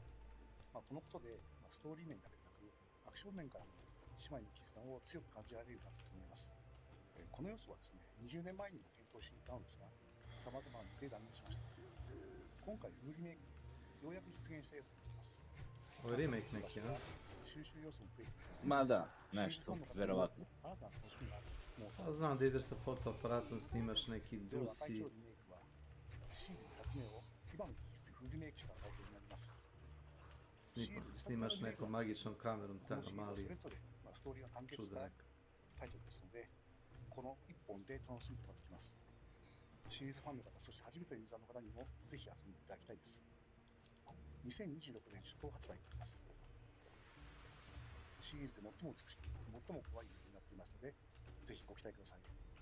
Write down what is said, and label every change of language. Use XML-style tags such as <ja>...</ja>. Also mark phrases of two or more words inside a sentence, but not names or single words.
<ja>このことで、ストーリー面だけでなくアクション面からも姉妹の絆を強く感じられるようになったと思います。この要素はですね、20年前にも検討していたのですが、様々なので断念しました。今回フルリメイクでようやく実現した要素になります。</ja> <sr>Ovo je remake neki, a?</sr> <ja>収集要素も増えていて、</ja> <sr>Ma da, nešto, verovatno. Pa znam da ideš sa fotoaparatom, snimaš neki dusi. Snimaš nekom magičnom kamerom, tamo mali čudak.</sr> <ja>タイトルですので、この1本で楽しむことができます。シリーズファンの方、そして初めてのユーザーの方にもぜひ遊んでいただきたいです。2026年初頭発売になります。シリーズで最も美しく、最も怖いゲームになっていますので、ぜひご期待ください。</ja>